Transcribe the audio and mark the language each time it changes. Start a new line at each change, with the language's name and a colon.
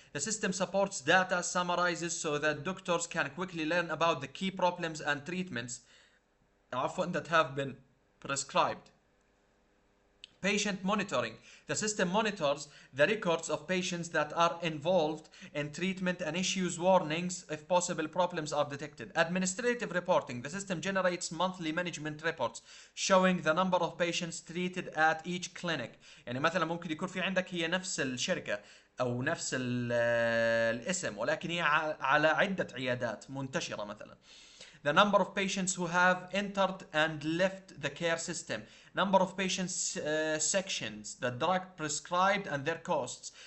English: The system supports data, summarizes so that doctors can quickly learn about the key problems and treatments
Arabic: عفوا
English: that have been prescribed. Patient monitoring. The system monitors the records of patients that are involved in treatment and issues warnings if possible problems are detected. Administrative reporting. The system generates monthly management reports showing the number of patients treated at each clinic.
Arabic: يعني مثلا ممكن يكون في عندك هي نفس الشركة أو نفس الاسم ولكن هي على عدة عيادات منتشرة مثلا.
English: the number of patients who have entered and left the care system, number of patients sections, the drug prescribed and their costs.